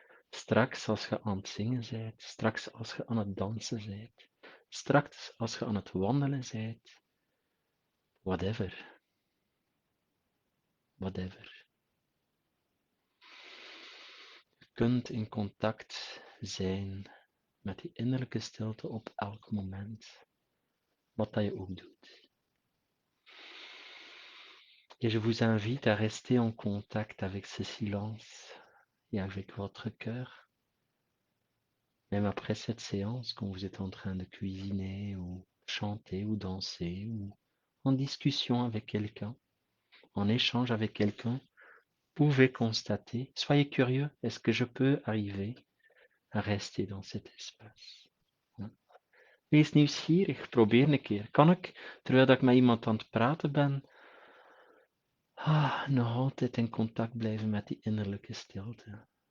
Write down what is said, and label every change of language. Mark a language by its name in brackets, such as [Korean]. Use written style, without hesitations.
[Dutch] Straks als je aan het zingen bent, straks als je aan het dansen bent, straks als je aan het wandelen bent, [English] whatever, whatever. [Dutch] Je kunt in contact zijn met die innerlijke stilte op elk moment, wat dat je ook doet. [French] Et je vous invite à rester en contact avec ce silence et avec votre cœur, même après cette séance, quand vous êtes en train de cuisiner ou chanter ou danser ou en discussion avec quelqu'un, en échange avec quelqu'un, pouvez constater, soyez curieux, est-ce que je peux arriver à rester dans cet espace? [Dutch] Wees nieuwsgierig, probeer een keer. Kan ik, terwijl ik met iemand aan het praten ben, nog altijd in contact blijven met die innerlijke stilte?